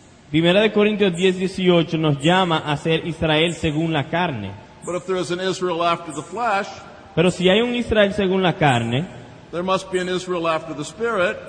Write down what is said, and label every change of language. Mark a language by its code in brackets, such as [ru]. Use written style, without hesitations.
[es] Primera de Corintios 10:18 nos llama a ser Israel según la carne. [en] But if there is an Israel after the flesh, [es] Pero si hay un Israel según la carne, [en] there must be an Israel after the Spirit.